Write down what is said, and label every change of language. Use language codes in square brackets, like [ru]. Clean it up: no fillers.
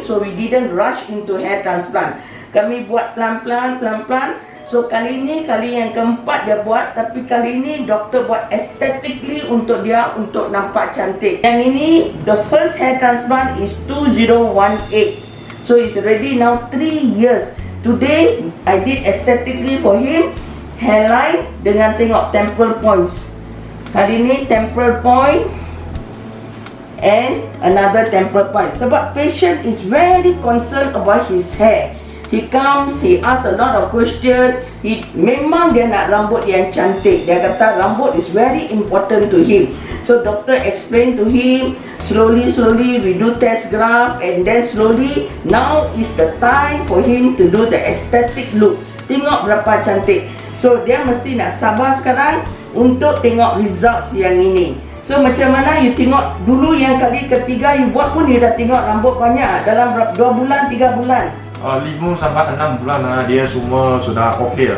[en] So we didn't rush into hair transplant. [ms] Kami buat pelan-pelan. So kali ini kali yang keempat dia buat, tapi kali ini doktor buat aesthetically untuk dia, untuk nampak cantik. Yang ini [en] the first hair transplant is 2018. So it's already now 3 years. Today I did aesthetically for him, hairline [ms] dengan tengok [en] temporal points. [ms] Hari ini [en] temporal point and another temporal point. [ms] Sebab [en] patient is very concerned about his hair. He comes, he asks a lot of question. [ms] Memang dia nak rambut yang cantik. Dia kata rambut [en] is very important to him. So doctor explain to him, slowly we do test graft, and then slowly now is the time for him to do the aesthetic look. [ms] Tengok berapa cantik. So dia mesti nak sabar sekarang untuk tengok results yang ini. So macam mana you tengok dulu yang kali ketiga you buat pun you dah tengok rambut banyak dalam 2 bulan, 3 bulan. 5 sampai 6 bulan dia semua sudah okey lah.